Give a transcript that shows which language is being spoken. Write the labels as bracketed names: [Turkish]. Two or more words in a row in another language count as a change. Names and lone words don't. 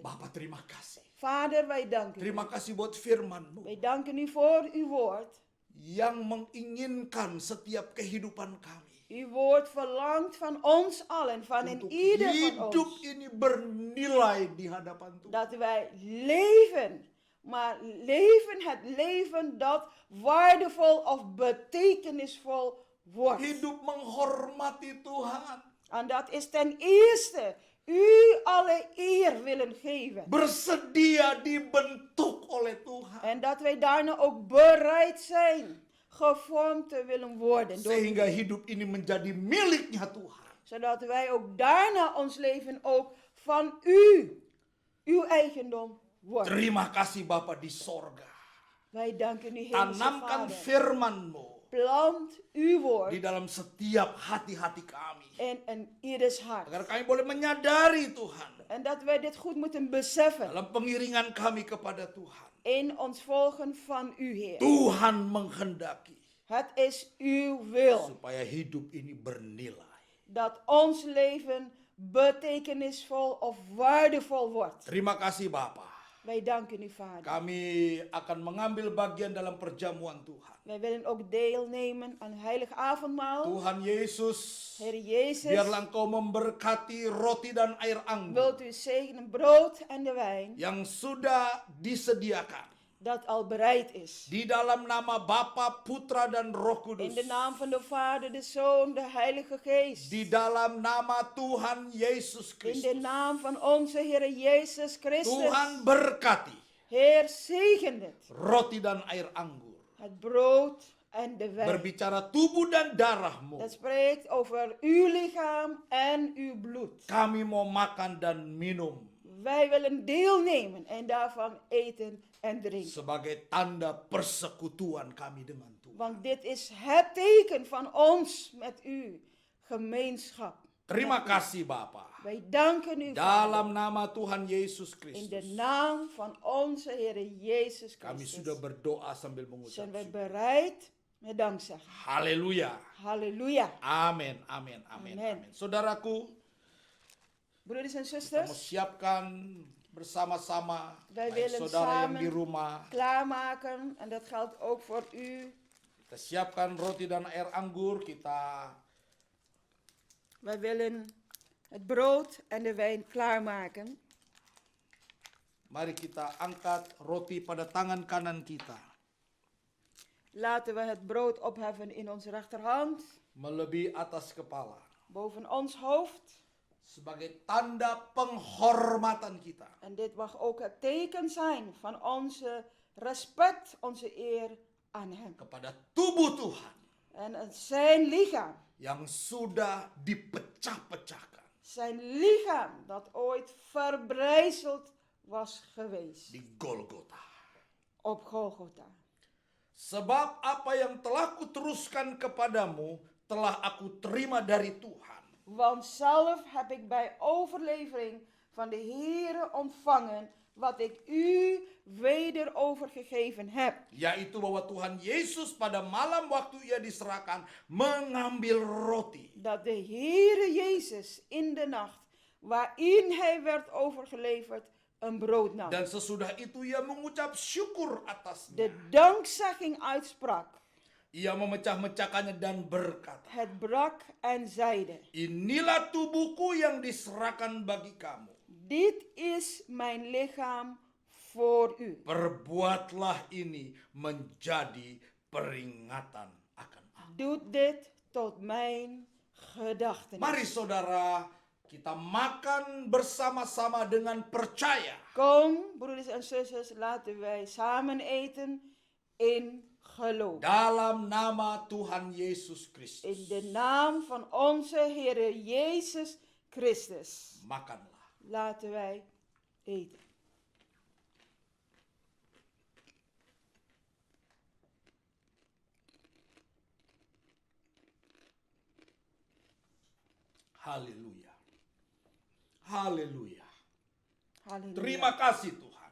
[Indonesian] Bapa, terima kasih. [Dutch] Vader, wij danken u. [Indonesian] Terima kasih buat firman-Mu [Dutch] Wij danken u voor uw woord. [Indonesian] yang menginginkan setiap kehidupan kami [Dutch] Uw woord verlangt van ons allen, van in [Indonesian] untuk [Dutch] ieder van [Indonesian] hidup [Dutch] ons, [Indonesian] ini bernilai di hadapan Tuhan. [Dutch] dat wij leven, maar leven het leven dat waardevol of betekenisvol wordt. [Indonesian] Hidup menghormati Tuhan. [Dutch] En dat is ten eerste u alle eer willen geven. [Indonesian] Bersedia dibentuk oleh Tuhan. [Dutch] En dat wij daarna ook bereid zijn gevormd te willen worden. [Indonesian] Sehingga hidup ini menjadi miliknya Tuhan. [Dutch] Zodat wij ook daarna ons leven ook van u, uw eigendom wordt. [Indonesian] Terima kasih Bapa di sorga. [Dutch] Wij danken u, Hemelse [Indonesian] Tanamkan [Dutch] Vader. [Indonesian] firman-Mu [Dutch] Plant uw [Indonesian] di [Dutch] woord [Indonesian] dalam setiap hati-hati kami. [Dutch] in ieders hart. [Indonesian] Agar kami boleh menyadari Tuhan. [Dutch] En dat wij dit goed moeten beseffen [Indonesian] Dalam pengiringan kami kepada Tuhan. [Dutch] in ons volgen van u, Heer. [Indonesian] Tuhan menghendaki [Dutch] Het is uw wil [Indonesian] supaya hidup ini bernilai. [Dutch] dat ons leven betekenisvol of waardevol wordt. [Indonesian] Terima kasih Bapa. [Dutch] Wij danken u, Vader. [Indonesian] Kami akan mengambil bagian dalam perjamuan Tuhan. [Dutch] Wij willen ook deelnemen aan heilig avondmaal. [Indonesian] Tuhan Yesus, [Dutch] Heer Jezus, [Indonesian] biarlah Engkau memberkati roti dan air anggur [Dutch] wilt u zegenen brood en de wijn [Indonesian] yang sudah disediakan [Dutch] dat al bereid is. [Indonesian] di dalam nama Bapa, Putra dan Roh [Dutch] In [Indonesian] Kudus. [Dutch] de naam van de Vader, de Zoon, de Heilige Geest. [Indonesian] Di dalam nama Tuhan Yesus [Dutch] In de [Indonesian] Kristus. [Dutch] naam van onze Heer Jezus Christus. [Indonesian] Tuhan berkati [Dutch] Heer, zegen het. [Indonesian] roti dan air anggur. [Dutch] Het brood en de wijn. [Indonesian] Berbicara tubuh dan darah-Mu. [Dutch] Dat spreekt over uw lichaam en uw bloed. [Indonesian] Kami mau makan dan minum [Dutch] Wij willen deelnemen en daarvan eten en drinken. [Indonesian] sebagai tanda persekutuan kami dengan Tuhan. [Dutch] Want dit is het teken van ons met u. Gemeenschap. [Indonesian] Terima kasih Bapa. [Dutch] Wij danken u, Vader, [Indonesian] Dalam nama Tuhan Yesus [Dutch] in de [Indonesian] Kristus. [Dutch] naam van onze Heer Jezus [Indonesian] Kami [Dutch] Christus. [Indonesian] sudah berdoa sambil mengucap [Dutch] Zijn wij [Indonesian] syukur. [Dutch] bereid met dankzegging. [Indonesian] Haleluya. [Dutch] Halleluja. [Indonesian] Amin, amin, amin, [Dutch] Amen. [Indonesian] amin. Saudaraku, [Dutch] Broeders en [Indonesian] kita mau [Dutch] zusters, [Indonesian] siapkan bersama-sama. [Dutch] Wij [Indonesian] Baik [Dutch] willen [Indonesian] saudara yang [Dutch] samen [Indonesian] di rumah. [Dutch] klaarmaken. En dat geldt ook voor u. [Indonesian] Kita siapkan roti dan air anggur. Kita [Dutch] Wij willen het brood en de wijn klaarmaken. [Indonesian] mari kita angkat roti pada tangan kanan kita. [Dutch] Laten we het brood opheffen in onze rechterhand, [Indonesian] Melebihi atas kepala. [Dutch] boven ons hoofd. [Indonesian] Sebagai tanda penghormatan kita. [Dutch] En dit mag ook het teken zijn van onze respect, onze eer aan Hem. [Indonesian] Kepada tubuh Tuhan. [Dutch] En zijn lichaam, [Indonesian] Yang sudah dipecah-pecahkan. [Dutch] zijn lichaam dat ooit verbrijzeld was geweest [Indonesian] Di Golgota. [Dutch] op Golgotha. [Indonesian] Sebab apa yang telah kuteruskan kepadamu, telah aku terima dari Tuhan. [Dutch] Want zelf heb ik bij overlevering van de Heere ontvangen wat ik u weder overgegeven heb. [Indonesian] Yaitu bahwa Tuhan Yesus pada malam waktu ia diserahkan, mengambil roti. [Dutch] Dat de Heere Jezus in de nacht waarin hij werd overgeleverd een brood nam. [Indonesian] Dan sesudah itu ia mengucap syukur atasnya. [Dutch] De dankzegging uitsprak. [Indonesian] Ia memecah-mecahkannya dan berkata, [Dutch] Het brak en zeide: [Indonesian] inilah tubuhku yang diserahkan bagi kamu. [Dutch] Dit is mijn lichaam voor u. [Indonesian] Perbuatlah ini menjadi peringatan akan aku. [Dutch] Doe dit tot mijn gedachtenis. [Indonesian] Mari saudara, kita makan bersama-sama dengan percaya. [Dutch] Kom, broeders en zusters, laten wij samen eten in geloof. [Indonesian] Dalam nama Tuhan Yesus [Dutch] In [Indonesian] Kristus. [Dutch] de naam van onze Heer Jezus Christus. [Indonesian] Makanlah. [Dutch] Laten wij eten. [Indonesian] Haleluya. Haleluya. [Dutch] Halleluja. [Indonesian] Terima kasih Tuhan.